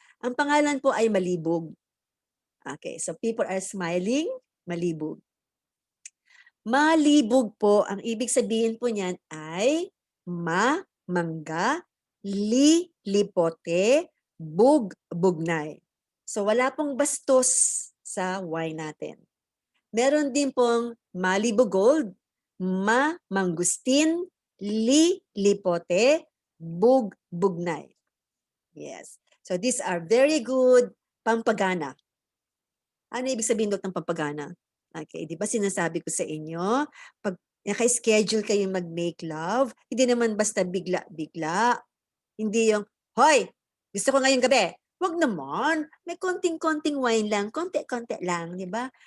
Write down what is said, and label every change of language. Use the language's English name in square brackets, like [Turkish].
[Filipino] Ang pangalan po ay malibog. [English] Okay, so people are smiling, malibog. [Filipino] Malibog po, ang ibig sabihin po niyan ay mangga, lipote, bugnay. So wala pong bastos sa wine natin. Meron din pong Malibu Gold, mangustin, lipote, bugnay. Yes. [English] So these are very good pampagana. [Filipino] Ano ibig sabihin ng pampagana? Okay, di ba sinasabi ko sa inyo, pag naka-schedule kayong mag-make love, hindi naman basta bigla-bigla. Hindi yung, hoy, gusto ko ngayong gabi. Wag naman, may konting-konting wine lang, konti-konti lang, di ba?